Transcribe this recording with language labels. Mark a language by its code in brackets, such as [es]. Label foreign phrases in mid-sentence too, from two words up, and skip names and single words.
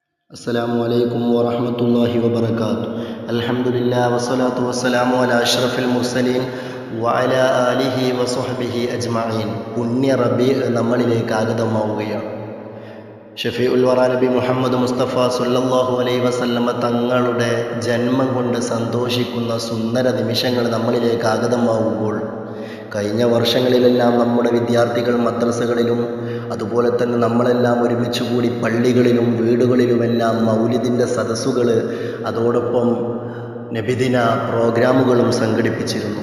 [ar] السلام عليكم ورحمة الله وبركاته. الحمد لله والصلاة والسلام على أشرف المرسلين وعلى آله وصحبه أجمعين. [ml] പുണ്യ റബീഅ് നമ്മളിലേക്ക് ആഗതമാവുകയാണ്. [ar] شفيع الورى [ml] നബി മുഹമ്മദ് മുസ്തഫ [ar] صلى الله عليه وسلم [ml] തങ്ങളുടെ ജന്മം കൊണ്ട് സന്തോഷിക്കുന്ന സുന്ദര നിമിഷങ്ങൾ നമ്മളിലേക്ക് ആഗതമാവുമ്പോൾ കഴിഞ്ഞ വർഷങ്ങളിലെല്ലാം നമ്മുടെ വിദ്യാർത്ഥികൾ മദ്രസകളിലും അതുപോലെ തന്നെ നമ്മളെല്ലാം ഒരുമിച്ച് കൂടി പള്ളികളിലും വീടുകളിലുമെല്ലാം മൗലിദിൻ്റെ സദസ്സുകൾ അതോടൊപ്പം നബിദിന പ്രോഗ്രാമുകളും സംഘടിപ്പിച്ചിരുന്നു.